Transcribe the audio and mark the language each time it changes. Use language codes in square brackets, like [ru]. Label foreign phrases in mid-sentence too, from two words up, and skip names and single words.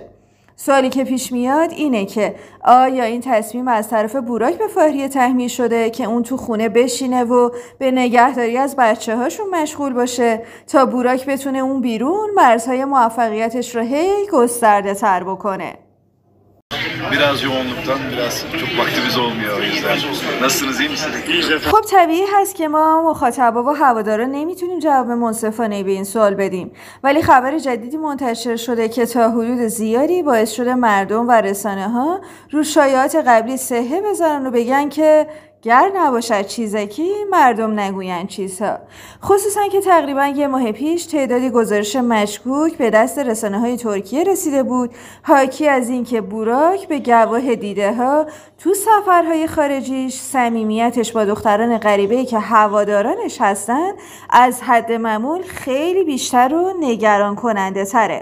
[fa] سوالی که پیش میاد اینه که آیا این تصمیم از طرف بوراک به فاهریه تحمیل شده که اون تو خونه بشینه و به نگهداری از بچه هاشون مشغول باشه تا بوراک بتونه اون بیرون مرزهای موفقیتش رو هی گسترده تر بکنه؟ [tr] Biraz yoğunluktan biraz çok vaktimiz olmuyor o yüzden. Nasılsınız, iyi misiniz? [fa] خب طبیعی هست که ما مخاطبا و هوادارا نمیتونیم جواب منصفانه به این سوال بدیم، ولی خبر جدیدی منتشر شده که تا حدود زیادی باعث شده مردم و رسانه ها رو شایعات قبلی صحه بذارن و بگن که گر نباشد چیزکی مردم نگوین چیزها، خصوصا که تقریبا یه ماه پیش تعدادی گزارش مشکوک به دست رسانه‌های ترکیه رسیده بود حاکی از این که بوراک به گواه دیده ها تو سفرهای خارجیش صمیمیتش با دختران غریبه‌ای که هوادارانش هستن از حد معمول خیلی بیشتر و نگران کننده تره.